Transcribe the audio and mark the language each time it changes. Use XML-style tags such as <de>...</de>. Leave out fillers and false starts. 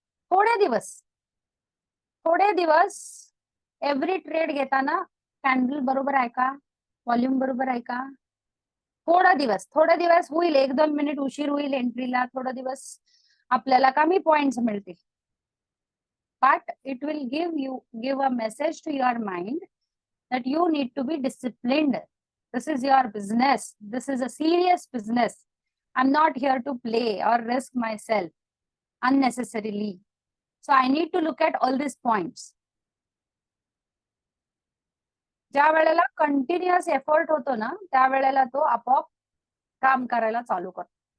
<mr>थोडे दिवस every trade घेताना कॅन्डल बरोबर आहे का, व्हॉल्यूम बरोबर आहे का, थोडा दिवस होईल, 1-2 मिनिट उशीर होईल एंट्रीला, थोडा दिवस आपल्याला कमी पॉइंट्स मिळतील.</mr> <en>But it will give a message to your mind that you need to be disciplined. This is your business. This is a serious business. I'm not here to play or risk myself unnecessarily. So I need to look at all these points.</en> <mr>ज्या वेळेला continuous effort होतो ना, त्या वेळेला तो आपोआप काम करायला चालू करतो.</mr>